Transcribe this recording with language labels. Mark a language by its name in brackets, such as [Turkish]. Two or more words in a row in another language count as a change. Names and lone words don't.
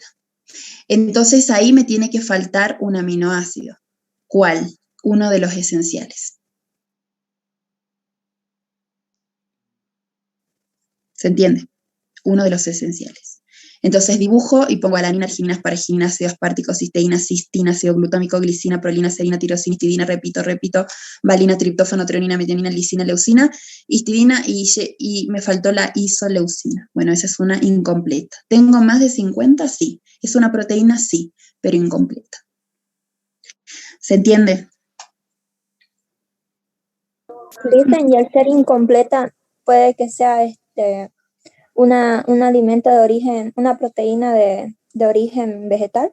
[Spanish] Entonces ahí me tiene que faltar un aminoácido. ¿Cuál? Uno de los esenciales. ¿Se entiende? Uno de los esenciales. Entonces dibujo y pongo alanina, arginina, asparagina, ácido aspartico, cisteína, cistina, ácido glutámico, glicina, prolina, serina, tirosina, histidina, repito, valina, triptófano, treonina, metionina, lisina, leucina, histidina y me faltó la isoleucina. Bueno, esa es una incompleta. ¿Tengo más de 50? Sí. ¿Es una proteína? Sí, pero incompleta. ¿Se entiende? Dicen, y al ser incompleta, puede que sea un alimento de origen, una proteína de origen vegetal.